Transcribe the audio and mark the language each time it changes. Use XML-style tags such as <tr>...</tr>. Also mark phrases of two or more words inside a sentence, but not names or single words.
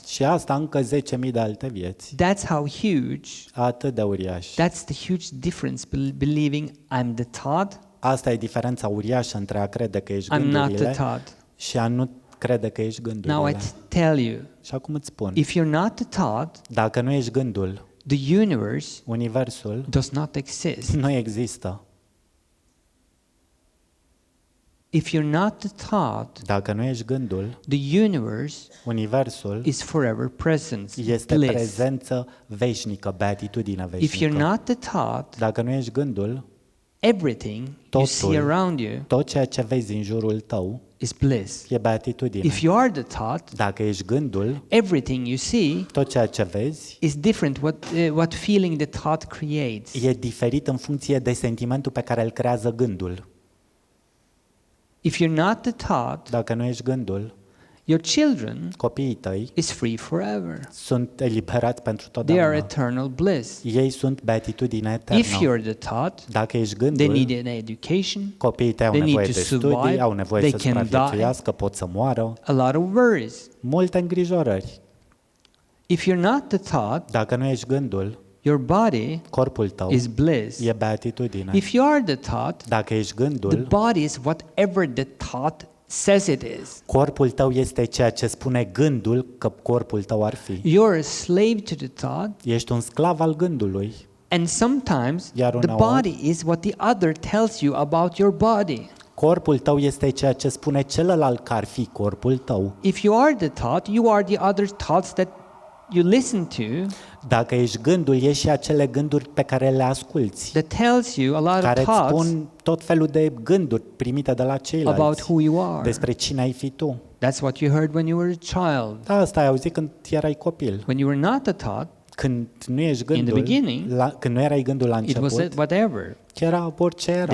<ro>Și asta încă 10.000 de alte vieți.</ro> <en>That's how huge,</en> <ro>Atât de uriaș.</ro> <en>that's the huge difference believing I'm the thought,</en> <ro>Asta e diferența uriașă între a crede că ești</ro> <en>I'm not the</en> <ro>gândurile</ro> <en>thought.</en> <ro>și a nu crede că ești</ro> <en>Now I</en> <ro>gândurile.</ro> <en>tell you,</en> <ro>Și acum îți spun,</ro> <en>if you're not the thought,</en> <ro>dacă nu ești gândul,</ro> <en>the universe</en> <ro>universul</ro> <en>does not exist.</en> <ro>nu există.</ro> <en>If you're not the thought,</en> <ro>Dacă nu ești gândul,</ro> <en>the universe</en> <ro>universul</ro> <en>is forever present.</en> <ro>este</ro> <en>Bliss.</en> <ro>prezență veșnică, beatitudine</ro> <en>If you're</en> <ro>veșnică.</ro> <en>not the thought,</en> <ro>Dacă nu ești gândul,</ro> <en>everything you</en> <ro>Totul.</ro> <en>see around you</en> <ro>tot ceea ce vezi în jurul tău</ro> <en>is bliss.</en> <ro>e beatitudine.</ro> <en>If you are the thought,</en> <ro>Dacă ești gândul,</ro> <en>everything you see tot ceea ce vezi is different. What feeling the thought creates.</en> <ro>e diferit în funcție de sentimentul pe care îl creează gândul.</ro> <en>If you're not the thought,</en> <ro>Dacă nu ești gândul,</ro> <en>your children</en> <ro>copiii tăi</ro> <en>is free forever.</en> <ro>sunt eliberați pentru</ro> <en>They are</en> <ro>totdeauna.</ro> <en>eternal bliss.</en> <ro>Ei sunt beatitudine</ro> <en>If</en> <ro>eternă.</ro> <en>you're the thought,</en> <ro>Dacă ești</ro> <en>they</en> <ro>gândul,</ro> <en>need an education,</en> <ro>copiii tăi au</ro> <en>they need</en> <ro>nevoie</ro> <en>to</en> <ro>de studii,</ro> <en>survive,</en> <ro>au nevoie</ro> <en>they</en> <ro>să</ro> <en>can</en> <ro>supraviețuiască, pot să moară.</ro> <en>a lot of worries.</en> <ro>Multe îngrijorări.</ro> <en>If you're not the thought,</en> <ro>Dacă nu ești gândul,</ro> <en>your body</en> <ro>corpul tău</ro> <en>is bliss.</en> <ro>e beatitudine.</ro> <en>If you are the thought,</en> <ro>Dacă ești</ro> <en>the</en> <ro>gândul,</ro> <en>body is whatever the thought says it is.</en> <ro>corpul tău este ceea ce spune gândul că corpul tău ar fi.</ro> <en>You're a slave to the thought,</en> <ro>Ești un sclav al gândului.</ro> <en>and sometimes</en> <ro>Iar</ro> <en>the</en> <ro>uneori-</ro> <en>body is what the other tells you about your body.</en> <ro>Corpul tău este ceea ce spune celălalt că ar fi corpul tău.</ro> <en>If you are the thought, you are the other thoughts that you listen to</en> <ro>Dacă ești gândul, ești și acele gânduri pe care le asculți,</ro> <en>that tells you a lot</en> <ro>care</ro> <en>of</en> <ro>îți</ro> <en>thoughts</en> <ro>spun tot felul de gânduri primite de la</ro> <en>about</en> <ro>ceilalți</ro> <en>who you are.</en> <ro>despre cine ai fi tu.</ro> <en>That's what you heard when you were a child.</en> <ro>Da, asta ai auzit când erai copil.</ro> <en>When you were not a thought,</en> <ro>Când nu ești</ro> <en>the</en> <ro>gândul,</ro> <en>beginning,</en> <ro>când nu erai gândul la</ro> <en>it was</en> <ro>început,</ro> <en>whatever.</en> <ro>era orice era.</ro>